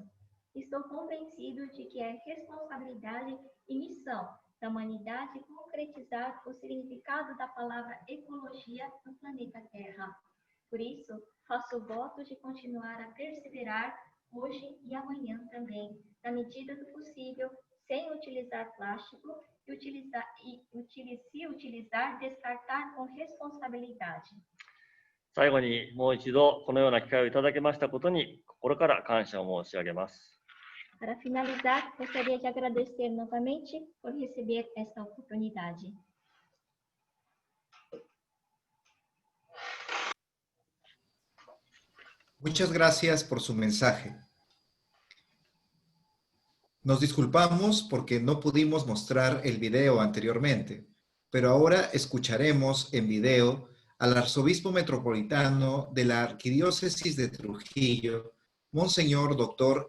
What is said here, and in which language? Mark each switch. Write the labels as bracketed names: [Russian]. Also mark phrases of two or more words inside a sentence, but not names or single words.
[Portuguese] Estou convencido de que é responsabilidade e missão da humanidade concretizar o significado da palavra ecologia no planeta Terra. Por isso, faço o voto de continuar a perseverar hoje e amanhã também, na medida do possível, sem utilizar plástico se utilizar, descartar com responsabilidade. [Japanese] 最後にもう一度このような機会をいただけましたことに心から感謝を申し上げます。 [Portuguese] Para finalizar, gostaria de agradecer novamente por receber esta oportunidade. [Spanish] Muchas gracias por su mensaje. Nos disculpamos porque no pudimos mostrar el video anteriormente, pero ahora escucharemos en video al arzobispo metropolitano de la Arquidiócesis de Trujillo, Monseñor Dr.